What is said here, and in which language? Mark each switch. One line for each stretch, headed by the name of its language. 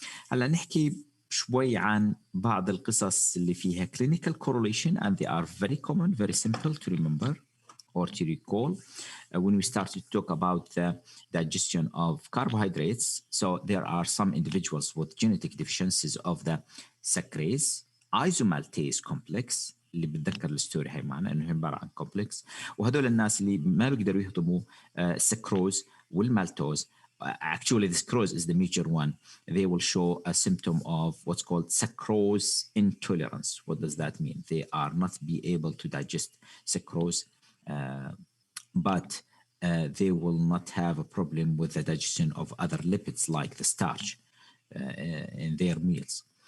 Arabic: هلا نحكي شوي عن بعض القصص اللي فيها
English: clinical correlation, and they are very common, very simple to remember or to recall when we start to talk about the digestion of carbohydrates. So there are some individuals with genetic deficiencies of the saccharase isomaltase complex
Arabic: اللي بتذكر الستوري هاي معنا انه عباره عن كومبلكس، وهدول الناس اللي ما بيقدروا يهضموا السكروز والمالتوز.
English: Actually, the sucrose is the major one. They will show a symptom of what's called sucrose intolerance. What does that mean? They are not be able to digest sucrose, but they will not have a problem with the digestion of other lipids like the starch in their meals.